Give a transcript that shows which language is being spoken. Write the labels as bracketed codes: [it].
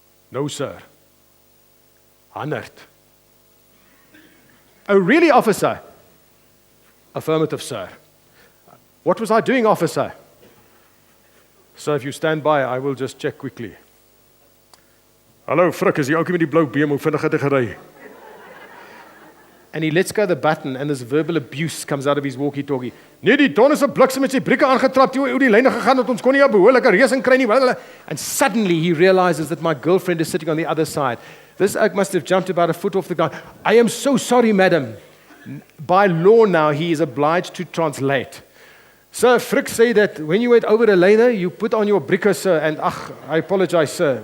[en] "No, sir. 100. "Oh, really, officer?" "Affirmative, sir." "What was I doing, officer?" "Sir, if you stand by, I will just check quickly." [af] "Hallo, Frik, is die ouetjie met die blou beam, hoe vinnig het hy gery?" [en] And he lets go the button, and this verbal abuse comes out of his walkie-talkie. [af] "Nee, die don is 'n bliksem met sy brieke aangetrap, toe oor die lyne gegaan het, ons kon nie 'n behoorlike reësing kry nie." [en] And suddenly he realizes that my girlfriend is sitting on the other side. This oak must have jumped about a foot off the ground. "I am so sorry, madam." By law now, he is obliged to translate. "Sir, Frik say that when you went over the lane, you put on your brieke, sir, and I apologize, sir.